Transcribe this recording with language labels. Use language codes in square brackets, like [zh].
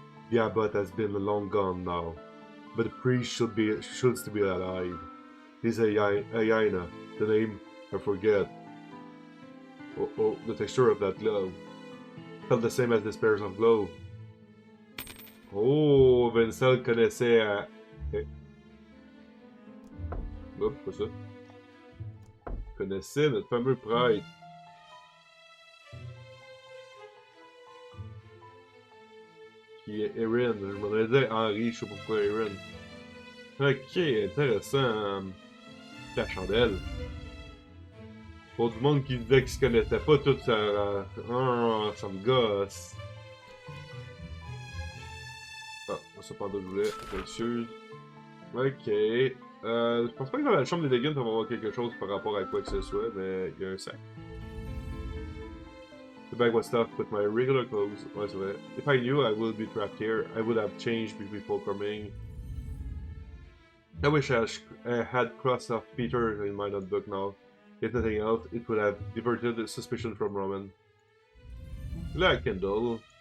[en] The abbot has been long gone now, but the priest should still be alive. He's a hyena, the name I forget. Oh, the texture of that glove felt the same as this pair of glove. [fr] Oh, Vincent connaissait à... Okay. Oups, quoi ça? Connaissait notre fameux prêtre. Qui est Erin. Je m'en allais dire Henri, je sais pas pourquoi Erin. Ok, intéressant. La chandelle. Pour du monde qui disait qu'il se connaissait pas tout ça. Ça me gosse. Ah, ça pendant que je voulais. Excuse. Ok. Je pense pas que dans la chambre des légumes, on va avoir quelque chose par rapport à quoi que ce soit, mais il y a un sac. [en] The bag was stuffed with my regular clothes. [fr] Ouais, c'est vrai. [en] If I knew I would be trapped here, I would have changed before coming. I wish I had crossed off Peter in my notebook now. If nothing else, it would have diverted the suspicion from Roman. La candle.